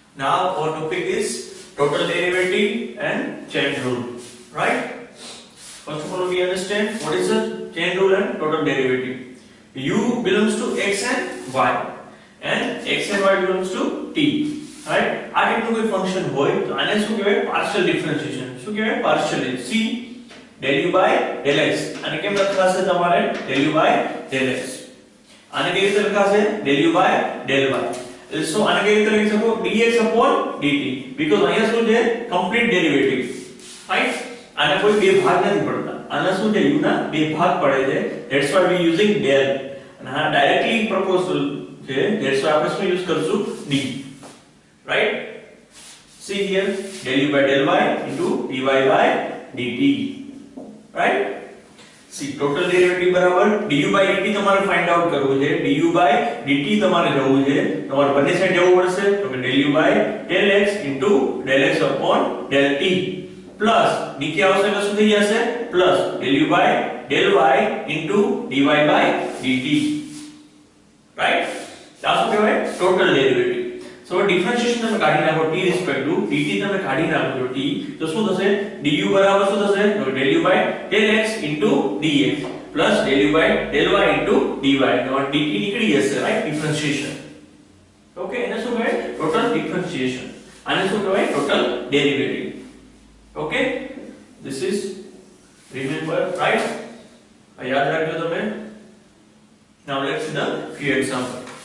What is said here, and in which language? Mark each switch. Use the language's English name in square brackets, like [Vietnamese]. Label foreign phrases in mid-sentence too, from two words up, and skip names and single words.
[English] Now our topic is total derivative and chain rule, right? First of all, we understand what is the chain rule and total derivative. U belongs to x and y, and x and y belongs to t, right? [Gujarati] આ ટાઈપનું કોઈ ફંક્શન હોય તો આને શું કહેવાય? [English] partial differentiation. [Gujarati] શું કહેવાય? પાર્શિયલ. [English] c del u by del x. [Gujarati] આને કેમ લખાશે તમારે? [English] del u by del x. [Gujarati] આને કેવી રીતે લખાશે? [English] del u by del y. So [Gujarati] આને કેવી રીતે લખી શકો? [English] dx upon dt, because [Gujarati] અહીંયા શું છે? [English] complete derivative, right? [Gujarati] આને કોઈ બે ભાગ નથી પડતા. આના શું છે? u ના બે ભાગ પડે છે. [English] That's why we using del. [Gujarati] અને આ [English] directly proportional [Gujarati] છે. [English] That's why [Gujarati] આપણે શું યુઝ કરશું? [English] d, right? See here, del u by del y into dy by dt, right? See, total derivative બરાબર du by dt તમારે find out [Gujarati] કરવું છે. [English] du by dt [Gujarati] તમારે જવું છે. તમારે બંને સાઈડ જવું પડશે. તો કે [English] del u by del x into del x upon del t પ્લસ [Gujarati] નીચે આવશે એટલે શું થઈ જશે? [English] પ્લસ del u by del y into dy by dt, right? [Gujarati] આ શું કહેવાય? [English] total derivative. so differentiation [Gujarati] તમે કાઢી નાખો [English] t respect to dt, [Gujarati] તમે કાઢી નાખો t, તો શું થશે? du બરાબર શું થશે? [English] તો del u by del x into dx plus del u by del y into dy. [Gujarati] તો dt નીકળી જશે, રાઈટ? [English] differentiation. okay, [Gujarati] એને શું કહેવાય? [English] total differentiation. [Gujarati] આને શું કહેવાય? [English] total derivative. okay, this is remember, right? [Gujarati] આ યાદ રાખજો તમે. [English] now let's see the few examples.